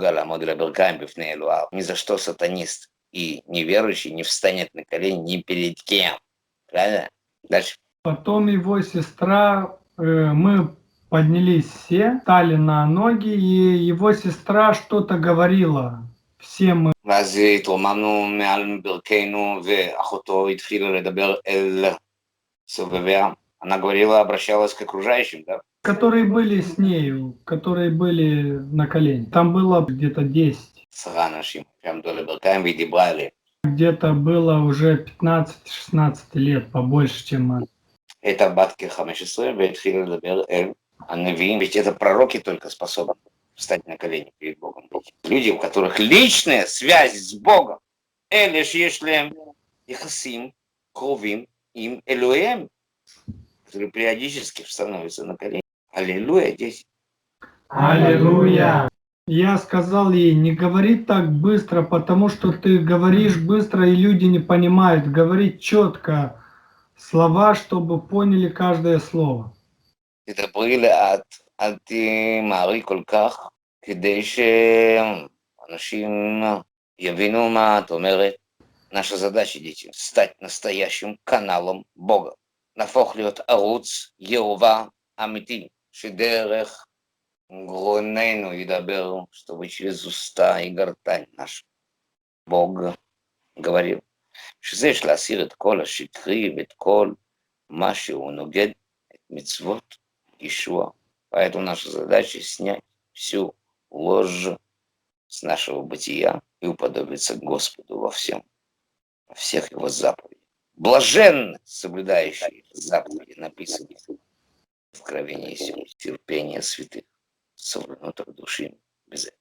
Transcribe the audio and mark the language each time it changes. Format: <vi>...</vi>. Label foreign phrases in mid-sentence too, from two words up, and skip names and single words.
<ru>Ни за что сатанист И неверующий не встанет на колени ни перед кем. Правильно? Дальше. Потом его сестра, мы поднялись все, стали на ноги, и его сестра что-то говорила. Все мы,</ru> <he>ואז התרוממנו מעל ברכינו, ואחותו התחילה לדבר אל סובביה.</he> <ru>Она говорила, обращалась к окружающим, да? которые были с нею, которые были на колени. Там было где-то 10.</ru> <he>10 אנשים שעמדו לברכיים והיא דיברה אליהם.</he> <ru>Где-то было уже 15-16 лет, побольше, чем мы.</ru> <he>Это בת כ-15 והתחילה לדבר אל הנביאים.</he> <ru>Ведь это пророки только способны встать на колени перед Богом. Люди, у которых личная связь с Богом.</ru> <he>אלה שיש להם יחסים קרובים עם אלוהיהם,</he> <ru>которые периодически становятся на колени. Аллилуйя, дети. Аллилуйя! Я сказал ей, не говори так быстро, потому что ты говоришь быстро, и люди не понимают. Говори четко слова, чтобы поняли каждое слово.</ru> <he>תדברי לאט, אל תמהרי כל כך, כדי שאנשים יבינו מה את אומרת.</he> <ru>Наша задача, дети, стать настоящим каналом Бога.</ru> <he>נהפוך להיות ערוץ יהובה אמיתי, שדרך גרוננו ידבר,</he> <ru>чтобы через уста и гортань нашу Бог говорил.</ru> <he>שזה יש להסיר את כל השקרי ואת כל מה שהוא נוגד את מצוות Ишуа.</he> <ru>Поэтому наша задача снять всю ложь с нашего бытия и уподобиться Господу во всем, во всех его заповедях. Блаженны, соблюдающие заповеди, написано в Откровении сего, терпение святых, совлюбленных души без этого.</ru>